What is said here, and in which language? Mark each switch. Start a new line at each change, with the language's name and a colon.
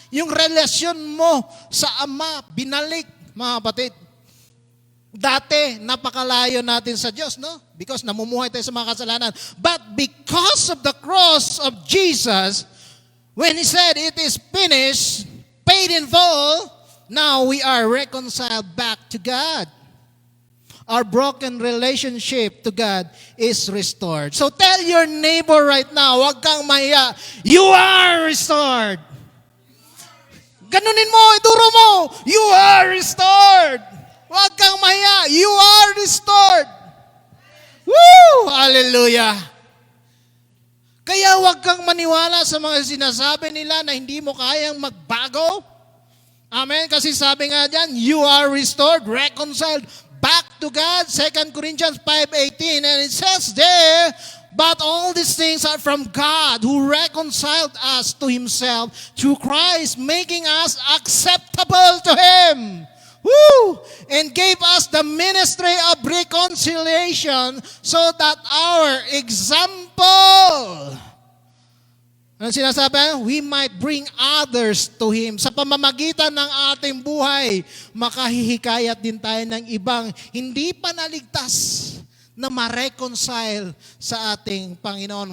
Filipino: Yung relasyon mo sa Ama, binalik, mga kapatid. Dati, napakalayo natin sa Diyos, no? Because namumuhay tayo sa mga kasalanan.
English: But because of the cross of Jesus, when He said, it is finished, paid in full, now we are reconciled back to God. Our broken relationship to God is restored. So tell your neighbor right now,
Filipino: wag kang mahiya,
English: you are restored.
Filipino: Ganunin mo, iduro mo,
English: you are restored.
Filipino: Wag kang mahiya,
English: you are restored. Woo! Hallelujah.
Filipino: Kaya wag kang maniwala sa mga sinasabi nila na hindi mo kayang magbago.
English: Amen?
Filipino: Kasi sabi nga dyan,
English: you are restored, reconciled back to God. 2 Corinthians 5:18. And it says there, but all these things are from God who reconciled us to Himself through Christ, making us acceptable to Him. Woo! And gave us the ministry of reconciliation so that our example,
Filipino: ano sinasabi?
English: We might bring others to Him.
Filipino: Sa pamamagitan ng ating buhay, makahihikayat din tayo ng ibang hindi pa naligtas na ma-reconcile sa ating Panginoon.